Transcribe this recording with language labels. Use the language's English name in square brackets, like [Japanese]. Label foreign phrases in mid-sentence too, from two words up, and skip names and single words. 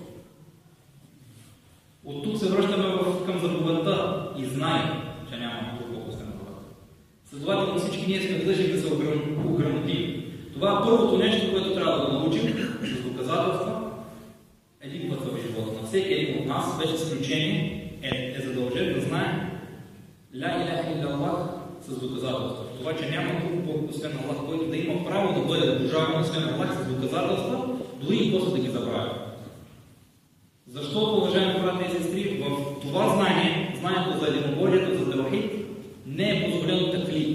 [Bulgarian] От тук се връщаме към заповедта и знай, че няма друг Бог освен Аллах. Следователно всички ние сме длъжни да се ограмотим. Това е първото нещо, което трябва да научим с доказателства един път в живота. На всеки един от нас, без изключение, е задължен да знае [Arabic] لا إله إلا [Bulgarian] с доказателства. Това, че няма друг Бог освен Аллах, който да има право да бъде обожаван освен Аллах с доказателства, дори и после да ги забравя. Защото, уважаеми брати и сестри, в това знание, знанието за единобожието, за тавхид, не е позволено таклид.